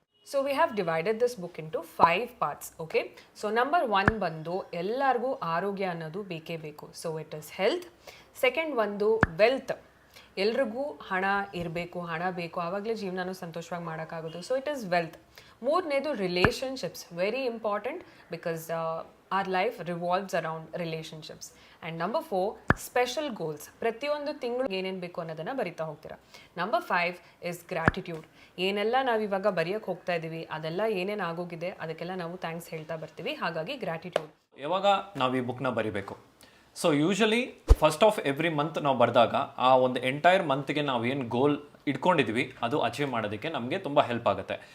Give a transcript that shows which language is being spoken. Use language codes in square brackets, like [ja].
[en] So we have divided this book into 5 parts. Okay, so number 1 [kn] ಬಂದು ಎಲ್ಲರಿಗೂ ಆರೋಗ್ಯ ಅನ್ನೋದು ಬೇಕೇ ಬೇಕು. [en] So it is health. [kn] Second ಒಂದು ವೆಲ್ತ್, ಎಲ್ರಿಗೂ ಹಣ ಇರಬೇಕು, ಹಣ ಬೇಕು, ಆವಾಗಲೇ ಜೀವನನೂ ಸಂತೋಷವಾಗಿ ಮಾಡೋಕ್ಕಾಗೋದು. [en] So it is wealth. [kn] ಮೂರನೇದು [en] Relationships, very important because our life revolves around relationships. And number 4, special goals. [kn] ಪ್ರತಿಯೊಂದು ತಿಂಗಳು ಏನೇನು ಬೇಕು ಅನ್ನೋದನ್ನು ಬರಿತಾ ಹೋಗ್ತೀರಾ. [en] Number 5 is gratitude. [kn] ಏನೆಲ್ಲ ನಾವು ಇವಾಗ ಬರೆಯೋಕ್ಕೆ ಹೋಗ್ತಾ ಇದ್ದೀವಿ ಅದೆಲ್ಲ ಏನೇನು ಆಗೋಗಿದೆ ಅದಕ್ಕೆಲ್ಲ ನಾವು ಥ್ಯಾಂಕ್ಸ್ ಹೇಳ್ತಾ ಬರ್ತೀವಿ. ಹಾಗಾಗಿ ಗ್ರ್ಯಾಟಿಟ್ಯೂಡ್. ಯಾವಾಗ ನಾವು ಈ ಬುಕ್ನ ಬರಿಬೇಕು? So [en] usually first of every month [kn] ನಾವು ಬರೆದಾಗ ಆ ಒಂದು ಎಂಟೈರ್ ಮಂತ್ಗೆ ನಾವು ಏನು ಗೋಲ್ ಇಟ್ಕೊಂಡಿದ್ವಿ ಅದು ಅಚೀವ್ ಮಾಡೋದಕ್ಕೆ ನಮಗೆ ತುಂಬ ಹೆಲ್ಪ್ ಆಗುತ್ತೆ.